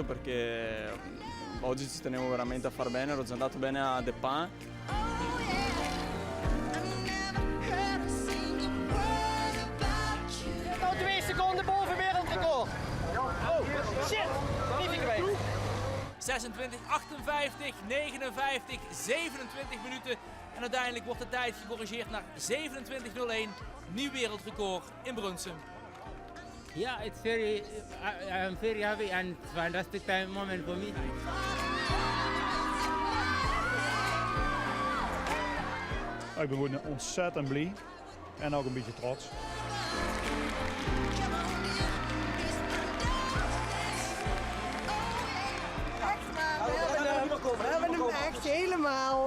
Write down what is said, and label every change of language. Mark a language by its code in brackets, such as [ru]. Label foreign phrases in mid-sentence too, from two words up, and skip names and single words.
[it] perché oggi ci tenevo veramente a far bene, ero già andato bene a Depin. [nl] Nog 2 seconden boven wereldrecord. [en] Oh, shit! [nl] Niet geweest. 26, 58, 59, 27 minuten. En uiteindelijk wordt de tijd gecorrigeerd naar 27:01. Nieuw wereldrecord in Brunsum. [en] Yeah, it's I'm very happy and it's a fantastic moment for me. [nl] Ik ben gewoon ontzettend blij en ook een beetje trots. We hebben hem echt helemaal.